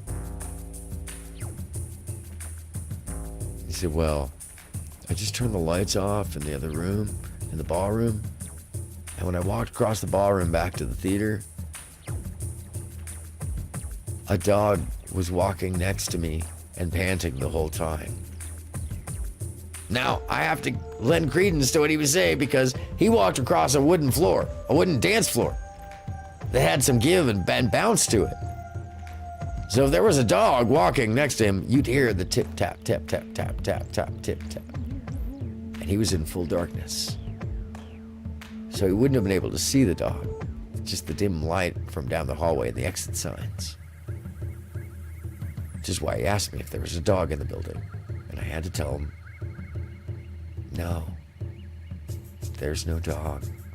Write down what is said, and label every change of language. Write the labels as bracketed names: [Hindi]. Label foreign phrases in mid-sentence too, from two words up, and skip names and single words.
[English] He said, "Well, I just turned the lights off in the other room, in the ballroom, and when I walked across the ballroom back to the theater, a dog was walking next to me and panting the whole time." Now, I have to lend credence to what he was saying because he walked across a wooden floor, a wooden dance floor that had some give and bounce to it. So if there was a dog walking next to him, you'd hear the tip, tap, tap, tap, tap, tap, tap, tip, tap. And he was in full darkness. So he wouldn't have been able to see the dog, just the dim light from down the hallway and the exit signs. Which is why he asked me if there was a dog in the building. And I had to tell him, no, there's no dog.